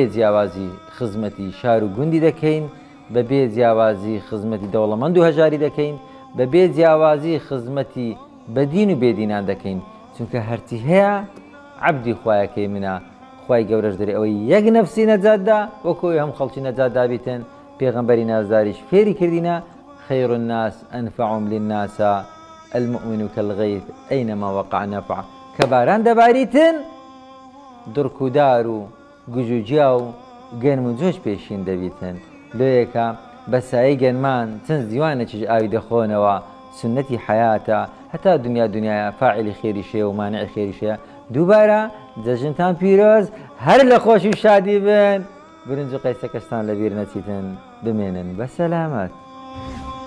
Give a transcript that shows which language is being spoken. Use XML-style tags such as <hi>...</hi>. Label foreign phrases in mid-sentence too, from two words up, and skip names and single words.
<ckb>جیاوازی خزمەتی شار و گوندی دەکەین بەبێ جیاوازی خزمەتی دەوڵەمەند و هەژاری دەکەین بەبێ جیاوازی خزمەتی بەدین و بێدینان دەکەین چونکە هەرچی هەیە عەبدی خوایەکەی منە خوای گەورەش دەرێ ئەوەی یەک نەفسی نەجاتدا وەکۆی هەم خەڵکی نەجات دابیتن پێغەمبەری نازداریش فێری کردینە</ckb> <ar>خەیر الناس ئەنفەعهم للناس المؤمن كالغيث أينما وقع نفع</ar> <ckb>کە باران دەباریتن دڕکودار و گوژوجیا و گەرم و جۆش پێشین دەبیتن لۆیەکە بەسایی گەنمان چەند دیوانێکیش ئاوی دەخۆنەوە سنەتی حیاتە هەتا دنیایە فاعلی خێریشەیە و مانعی خێریشەیە دووبارە جەژنتان پیرۆز هەر لە خۆشی و شادی بن برنج و قەیسەکەشتان لەبیر نەچیتن بمێنن بە سەلامەت</ckb>